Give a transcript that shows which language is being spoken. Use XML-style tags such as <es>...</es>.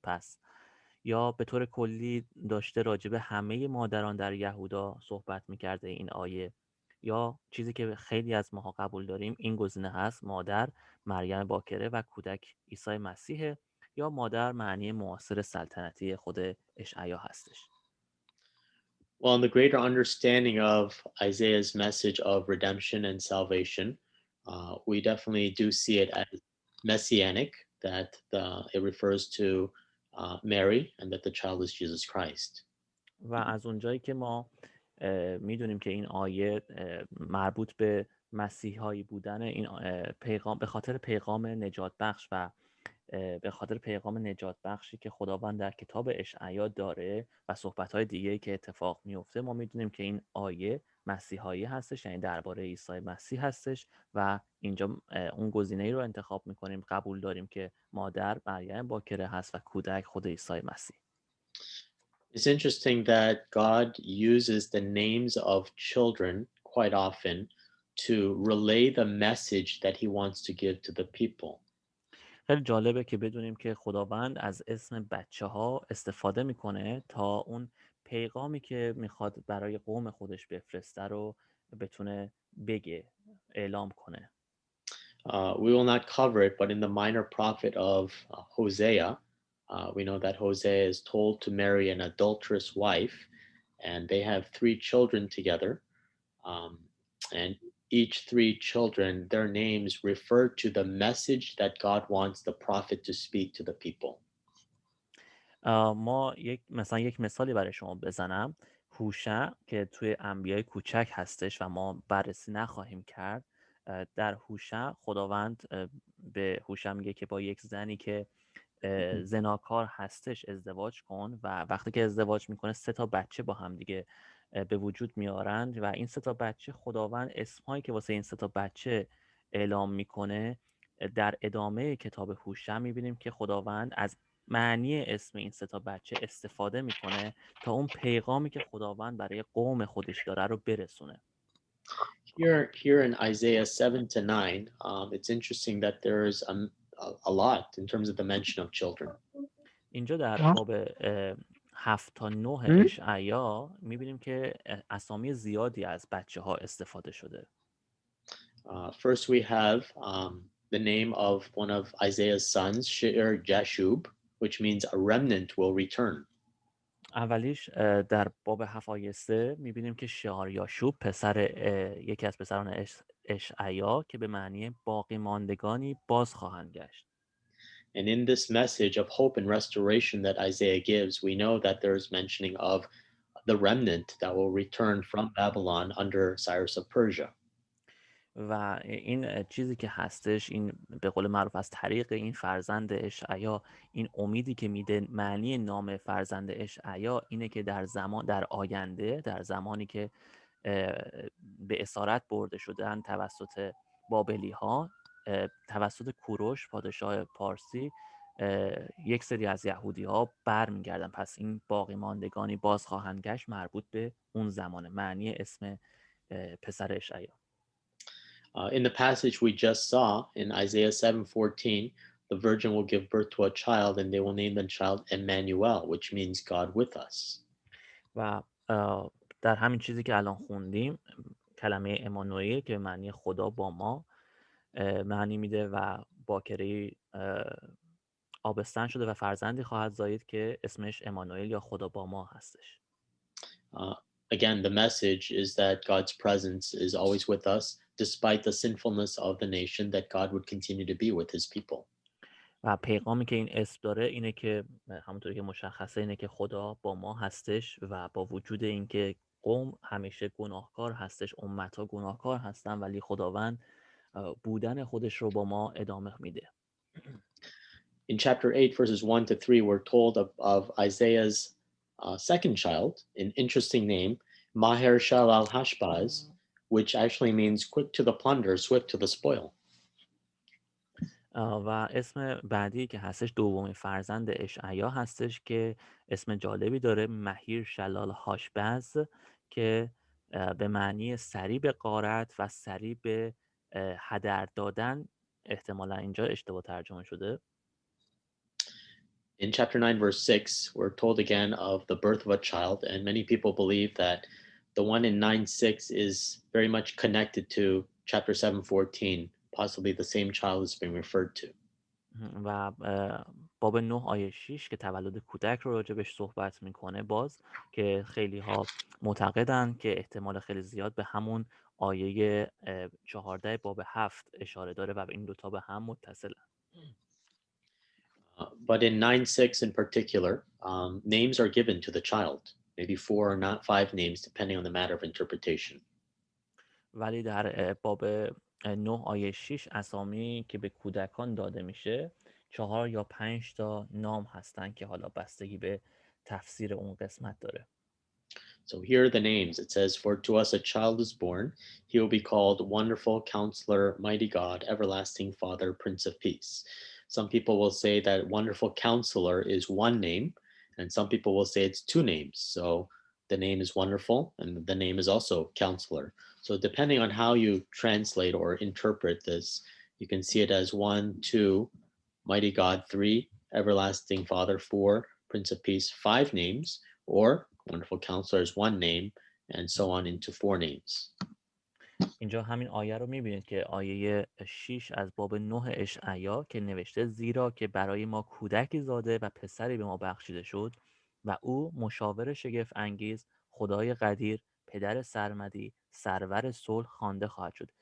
<fa>پس یا به طور کلی داشته راجع به همه مادران در یهودا صحبت میکرده این آیه. یا چیزی که خیلی از ماها قبول داریم این گزینه هست، مادر مریم باکره و کودک عیسی مسیحه، یا مادر معنی معاصر سلطنتی خود اشعیا هستش.</fa> <en>Well, in the greater understanding of Isaiah's message of redemption and salvation, we definitely do see it as messianic, that it refers to Mary and that the child is Jesus Christ.</en> <fa>و از اونجایی که ما میدونیم که این آیه مربوط به مسیحایی بودن این پیغام به خاطر پیغام نجات بخش و به خاطر پیغام نجات بخشی که خداوند در کتاب اشعیا داره و صحبت‌های دیگه که اتفاق میفته، ما میدونیم که این آیه مسیحایی هستش، یعنی درباره عیسی مسیح هستش و اینجا اون گزینه‌ای رو انتخاب میکنیم، قبول داریم که مادر مریم باکره هست و کودک خود عیسی مسیح.</fa> <en>It's interesting that God uses the names of children quite often to relay the message that he wants to give to the people.</en> <fa>خیلی جالبه که بدونیم که خداوند از اسم بچه ها استفاده میکنه تا اون پیغامی که میخواد برای قوم خودش بفرسته رو بتونه بگه، اعلام کنه.</fa> <en>We will not cover it, but in the minor prophet of Hosea, we know that Hosea is told to marry an adulterous wife, and they have 3 children together. And each 3 children, their names refer to the message that God wants the prophet to speak to the people.</en> <fa>ما یک مثالی برای شما بزنم. هوشع که توی انبیای کوچک هستش و ما بررسی نخواهیم کرد. در هوشع خداوند به هوشع میگه که با یک زنی که زناکار هستش ازدواج کن و وقتی که ازدواج میکنه 3 بچه با هم دیگه به وجود میارند و این 3 بچه خداوند اسمهایی که واسه این 3 بچه اعلام میکنه در ادامه کتاب هوشع میبینیم که خداوند از معنی اسم این 3 بچه استفاده میکنه تا اون پیغامی که خداوند برای قوم خودش داره رو برسونه.</fa> <en>Here in Isaiah 7 to 9, it's interesting that there's a lot in terms of the mention of children.</en> <fa>اینجا در باب 7 تا 9 اشعیا میبینیم که اسامی زیادی از بچه ها استفاده شده.</fa> <en>First we have the name of one of Isaiah's sons, She'er Jashub, which means a remnant will return.</en> <fa>اولیش در باب 7 آیه 3 میبینیم که شعار یاشوب یکی از پسران اشعیا که به معنی باقی ماندگانی باز خواهند گشت.</fa> <en>And in this message of hope and restoration that Isaiah gives, we know that there's mentioning of the remnant that will return from Babylon under Cyrus of Persia.</en> <fa>و این چیزی که هستش، این به قول معروف از طریق این فرزند اشعیا، این امیدی که میده، معنی نام فرزند اشعیا اینه که در آینده، در زمانی که به اسارت برده شدن توسط بابلی ها، توسط کوروش پادشاه پارسی، یک سری از یهودی ها برمیگردن. پس این باقی ماندگانی باز خواهند گشت مربوط به اون زمانه، معنی اسم پسر اشعیا.</fa> <en>In the passage we just saw in Isaiah 7:14, the virgin will give birth to a child and they will name the child Emmanuel, which means God with us.</en> <fa>و در همین چیزی که الان خوندیم، کلمه امانوئل که معنی خدا با ما معنی میده و باکره آبستن شده و فرزندی خواهد زایید که اسمش امانوئل یا خدا با ما هستش.</fa> <en>Again, the message is that God's presence is always with us, despite the sinfulness of the nation, that God would continue to be with his people.</en> <fa>و پیغامی که این اسم داره اینه که همونطوری که مشخصه اینه که خدا با ما هستش و با وجود اینکه قوم همیشه گناهکار هستش، امتها گناهکار هستن، ولی خداوند بودن خودش رو با ما ادامه میده.</fa> <en>In chapter 8, verses 1 to 3, we're told of Isaiah's second child, an interesting name, Maher Shalal Hashbaz, which actually means quick to the plunder, swift to the spoil.</en> <fa>و اسم بعدی که هستش دومین فرزند اشعیا هستش که اسم جالبی داره، مهیر شلال هاشبز، که به معنی سریع به غارت و سریع به هدر دادن، احتمالا اینجا اشتباه ترجمه شده.</fa> <en>In chapter 9, verse 6, we're told again of the birth of a child, and many people believe that the one in 9:6 is very much connected to chapter 7:14. Possibly the same child is being referred to.</en> <fa>و باب 9 آیه 6 که تولد کودک رو راجبش صحبت میکنه، باز که خیلی ها معتقدن که احتمال خیلی زیاد به همون آیه 14 باب 7 اشاره داره و این دوتا به هم متصلن.</fa> <en>But in 9:6 in particular, names are given to the child, maybe 4 or not 5 names, depending on the matter of interpretation.</en> <fa>ولی در باب 9 آیه 6 اسامی که به کودکان داده میشه 4 یا 5 تا نام هستن که حالا بستگی به تفسیر اون قسمت داره.</fa> <en>So here are the names. It says, "For to us a child is born. He will be called Wonderful Counselor, Mighty God, Everlasting Father, Prince of Peace." Some people will say that Wonderful Counselor is one name, and some people will say it's two names. So the name is Wonderful, and the name is also Counselor. So depending on how you translate or interpret this, you can see it as 1, 2, Mighty God, 3, Everlasting Father, 4, Prince of Peace, 5 names, or Wonderful Counselor is one name, and so on into 4 names.</en> <fa>اینجا همین آیه رو میبینید که آیه 6 از باب 9 اشعیا که نوشته زیرا که برای ما کودکی زاده و پسری به ما بخشیده شد و او مشاور شگفت انگیز، خدای قدیر، پدر سرمدی، سرور صلح خوانده خواهد شد.</fa>